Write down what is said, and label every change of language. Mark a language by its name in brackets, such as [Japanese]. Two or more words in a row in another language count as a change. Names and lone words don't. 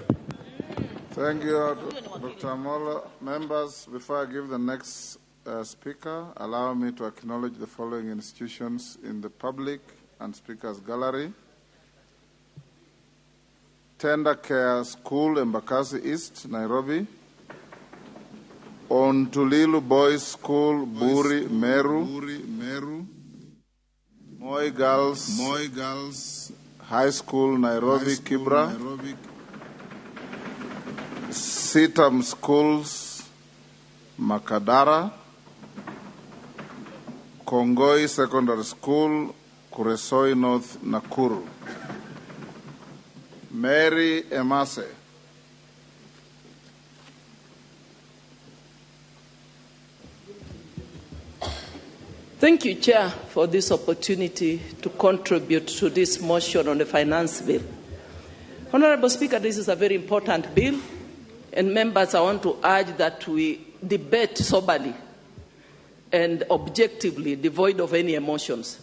[English] Thank you, Dr. Amolo. Members, before I give the next speaker, allow me to acknowledge the following institutions in the public and speakers gallery. Tender Care School, Embakasi East, Nairobi. Ontulilu Boys School, Buri, Meru. Moi Girls High School, Nairobi, Kibra. Sitam Schools, Makadara. Kongoi Secondary School, Kuresoi North, Nakuru. Mary Emase. Thank you, Chair, for this opportunity to contribute to this motion on the finance bill. Honorable Speaker, this is a very important bill, and members, I want to urge that we debate soberly and objectively, devoid of any emotions.